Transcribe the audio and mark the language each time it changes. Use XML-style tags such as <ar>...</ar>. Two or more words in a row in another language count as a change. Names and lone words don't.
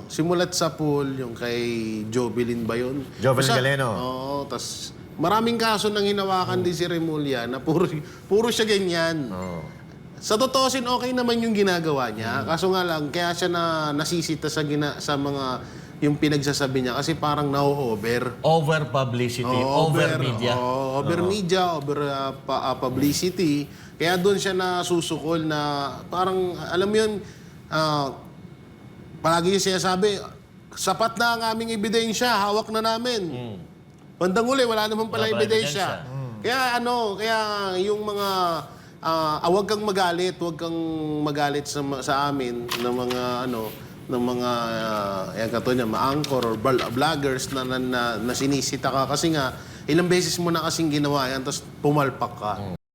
<tl>Simulat sa pool, yung kay Jovelyn ba yun? Jovelyn Galeno. Oo, tas maraming kaso nang hinawakan din si Remulla na puro siya ganyan. Sa totoosin, okay naman yung ginagawa niya. Kaso nga lang, kaya siya nasisita sa mga yung pinagsasabi niya kasi parang na-over.</tl> <en>Over publicity, over media. Over media, over publicity.</en> <tl>Kaya doon siya nasusukol na parang, alam mo yun, palagi niya sinasabi, sapat na ang aming ebidensya, hawak na namin. Bandang uli, wala naman pala Wala pa ebidensya. Kaya yung mga huwag kang magalit sa amin ng mga yan katulad niya, ma-anchor or vloggers na sinisita ka kasi nga ilang beses mo na kasing ginawa yan tapos pumalpak ka.</tl>